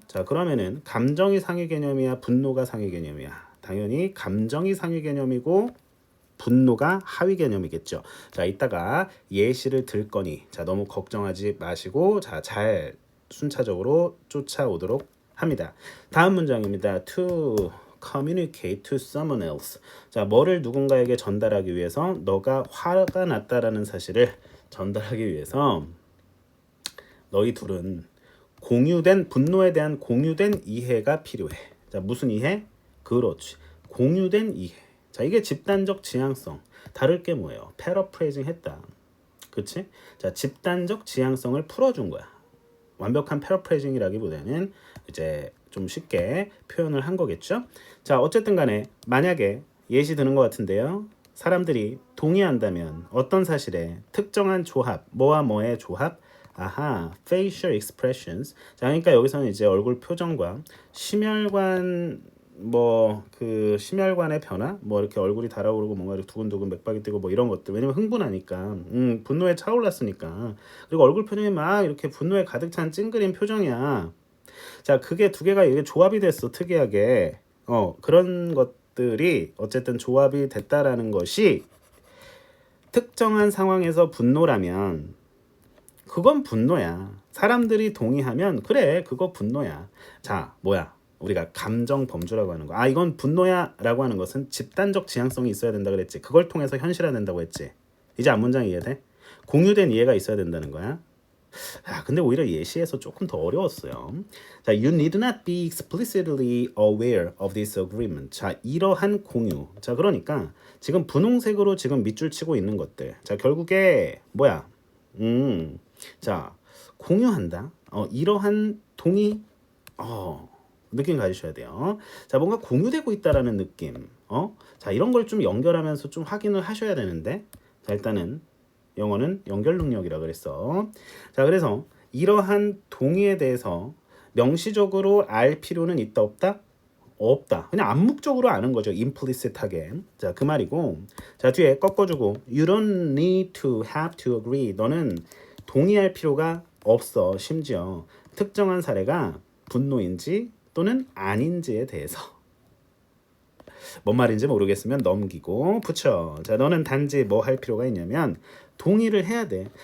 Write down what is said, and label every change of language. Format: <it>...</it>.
<ko>자, 그러면은 감정이 상위 개념이야, 분노가 상위 개념이야? 당연히 감정이 상위 개념이고 분노가 하위 개념이겠죠. 자, 이따가 예시를 들 거니 자, 너무 걱정하지 마시고 자, 잘 순차적으로 쫓아오도록 합니다. 다음 문장입니다.</ko> <en>To communicate to someone else.</en> <ko>자, 뭐를 누군가에게 전달하기 위해서 너가 화가 났다라는 사실을 전달하기 위해서 너희 둘은 공유된 분노에 대한 공유된 이해가 필요해. 자, 무슨 이해? 그렇지. 공유된 이해. 자, 이게 집단적 지향성. 다를 게 뭐예요? 패러프레이징 했다. 그치? 자, 집단적 지향성을 풀어준 거야. 완벽한 패러프레이징이라기보다는 이제 좀 쉽게 표현을 한 거겠죠? 자, 어쨌든 간에 만약에 예시 드는 것 같은데요. 사람들이 동의한다면 어떤 사실에 특정한 조합, 뭐와 뭐의 조합?</ko> <en>아하, facial expressions.</en> <ko>자, 그러니까 여기서는 이제 얼굴 표정과 심혈관 뭐 그 심혈관의 변화, 뭐 이렇게 얼굴이 달아오르고 뭔가 이렇게 두근두근 맥박이 뛰고 뭐 이런 것들. 왜냐면 흥분하니까, 분노에 차올랐으니까. 그리고 얼굴 표정이 막 이렇게 분노에 가득 찬 찡그린 표정이야. 자, 그게 두 개가 이게 조합이 됐어, 특이하게. 그런 것들이 어쨌든 조합이 됐다라는 것이 특정한 상황에서 분노라면 그건 분노야. 사람들이 동의하면 그래, 그거 분노야. 자, 뭐야? 우리가 감정 범주라고 하는 거. 아, 이건 분노야 라고 하는 것은 집단적 지향성이 있어야 된다 그랬지. 그걸 통해서 현실화된다고 했지. 이제 앞문장 이해돼? 공유된 이해가 있어야 된다는 거야. 아, 근데 오히려 예시에서 조금 더 어려웠어요.</ko> <en>자, you need not be explicitly aware of this agreement.</en> <ko>자, 이러한 공유. 자, 그러니까 지금 분홍색으로 지금 밑줄 치고 있는 것들. 자, 결국에 뭐야? 자, 공유한다. 이러한 동의. 느낌 가지셔야 돼요. 자, 뭔가 공유되고 있다라는 느낌. 자, 이런 걸 좀 연결하면서 좀 확인을 하셔야 되는데. 자, 일단은 영어는 연결 능력이라 그랬어. 자, 그래서 이러한 동의에 대해서 명시적으로 알 필요는 있다 없다? 없다. 그냥 암묵적으로 아는 거죠. implicit하게. 자, 그 말이고. 자, 뒤에 꺾어주고</ko> <en>you don't need to have to agree.</en> <ko>너는 동의할 필요가 없어. 심지어 특정한 사례가 분노인지 또는 아닌지에 대해서. 뭔 말인지 모르겠으면 넘기고 붙여. 자, 너는 단지 뭐 할 필요가 있냐면 동의를 해야 돼.</ko>